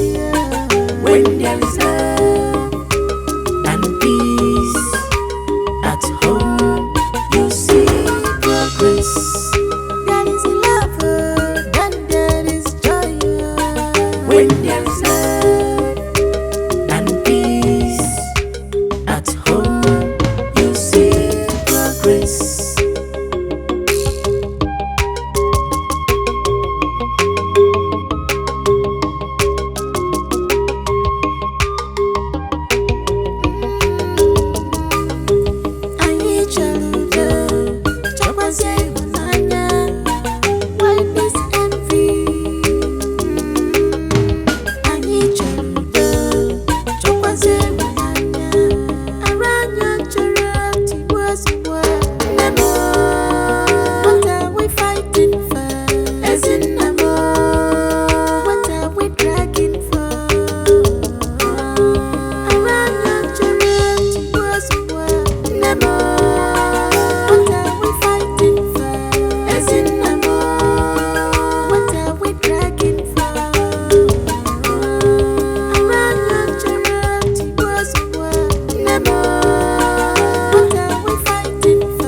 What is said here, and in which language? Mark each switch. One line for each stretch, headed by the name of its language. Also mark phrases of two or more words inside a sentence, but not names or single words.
English: When there is love and peace at home, you see progress. There is love, then there is joy. When there is love and peace at home, you see progress.
Igbo: Anyị chọrọ udo, chọkwazie ịhụnanya.
English: Why this envy?
Igbo: Anyị chọrọ udo, chọkwazie ịhụnanya. Ara anyị chọrọ tigbuo ozugbo. Nne m,
English: what are we fighting for?
Igbo: Ezi nna m,
English: what are we dragging for?
Igbo: Ara anyị chọrọ tigbuo ozugbo. Nne m,
English: what are we fighting for?
Igbo: Ezi nna m,
English: what are we dragging for?
Igbo: Ara anyị chọrọ tigbuo ozugbo. Nne m,
English: what are we fighting for?